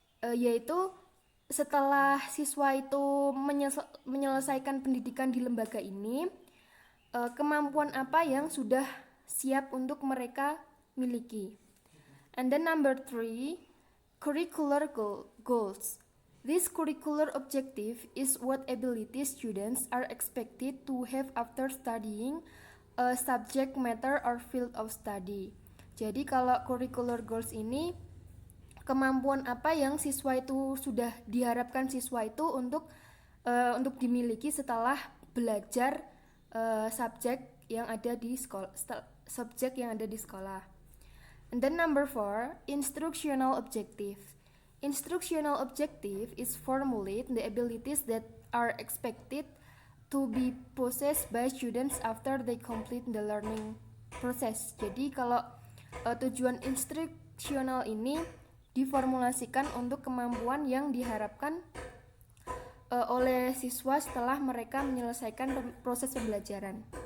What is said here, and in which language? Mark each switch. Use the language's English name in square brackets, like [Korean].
[Indonesian] yaitu setelah siswa itu menyelesaikan pendidikan di lembaga ini, kemampuan apa yang sudah siap untuk mereka miliki. [English] And then number 3, curricular goals. This curricular objective is what ability students are expected to have after studying a subject matter or field of study. [Indonesian] Jadi kalau curricular goals ini kemampuan apa yang siswa itu sudah diharapkan siswa itu untuk dimiliki setelah belajar subjek yang ada di sekolah. [English] And then number 4, instructional objective. Instructional objective is formulate the abilities that are expected to be possessed by students after they complete the learning process. [Indonesian] Jadi kalau tujuan instructional ini diformulasikan untuk kemampuan yang diharapkan oleh siswa setelah mereka menyelesaikan proses pembelajaran.